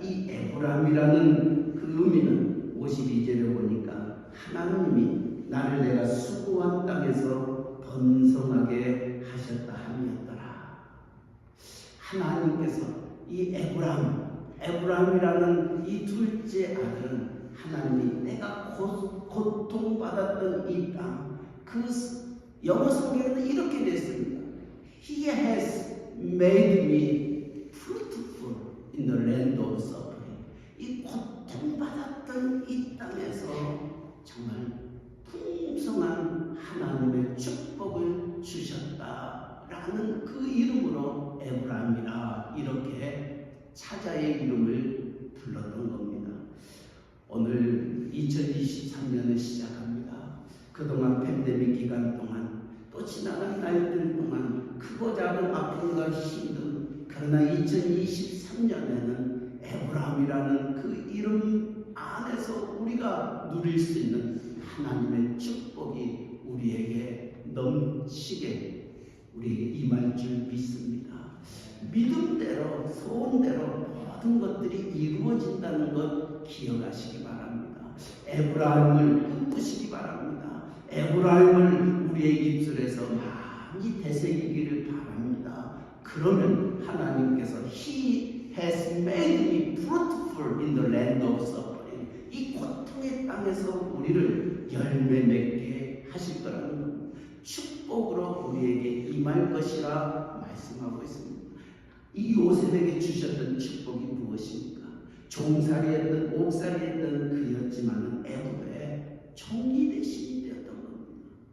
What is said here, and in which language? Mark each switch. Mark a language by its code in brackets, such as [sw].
[ko] 이 에브람이라는 그 의미는 52절에 보니까 하나님이 나를 내가 수고한 땅에서 번성하게 하셨다 함이었더라. 하나님께서 이 에브람이라는 이 둘째 아들은 하나님이 내가 고통받았던 이 땅, 그 영어 성경에는 이렇게 됐습니다. [en] He has made me fruitful in the land of suffering. [ko] 이 고통받았던 이 땅에서 정말 풍성한 하나님의 축복을 주셨다라는 그 이름으로 에브람이라 이렇게 차자의 이름을 불렀던 겁니다. 오늘 2023년을 시작합니다. 그동안 팬데믹 기간 동안 또 지나간 날들 동안 크고 작은 아픔과 힘든 그러나 2023년에는 에브람이라는 그 이름 안에서 우리가 누릴 수 있는 하나님의 축복이 우리에게 넘치게 우리에게 임할 줄 믿습니다. 믿음대로 소원대로 모든 것들이 이루어진다는 것 기억하시기 바랍니다. 에브라임을 꿈꾸시기 바랍니다. 에브라임을 우리의 입술에서 많이 되새기기를 바랍니다. 그러면 하나님께서 [en] He has made me fruitful in the land of suffering. [ko] 이 고통의 땅에서 우리를 열매 맺게 하실 거라는 겁니다. 축복으로 우리에게 임할 것이라 말씀하고 있습니다. 이 요셉에게 주셨던 축복이 무엇입니까? 종살이했던 옥살이했던 그였지만 애굽의 총리 대신이 되었던 겁니다.